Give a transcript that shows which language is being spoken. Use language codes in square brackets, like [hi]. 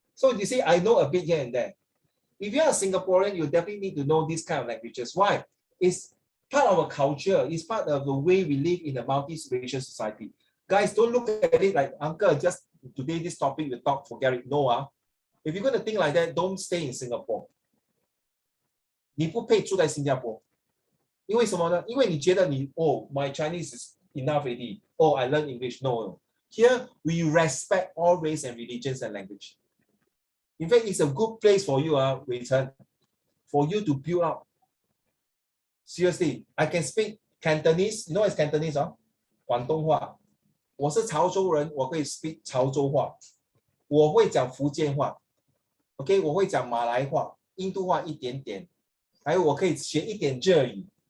[en] So you see, I know a bit here and there. If you are a Singaporean, you definitely need to know these kind of languages. Why? It's part of our culture. It's part of the way we live in a multi-racial society. Guys, don't look at it like, uncle, just today this topic we talk, forget it. No, if you're going to think like that, don't stay in Singapore. [zh] 你不配住在新加坡，因为什么呢？因为你觉得你 [en] my Chinese is enough already. I learn English. No. Here we respect all race and religions and language. In fact, it's a good place for you, Wei Chen, for you to build up. Seriously, I can speak Cantonese. You know what is Cantonese? [zh] 广东话。我是潮州人，我会 [en] speak [zh] 潮州话。我会讲福建话。 OK， 我会讲马来话、印度话一点点。还有我可以学一点日语。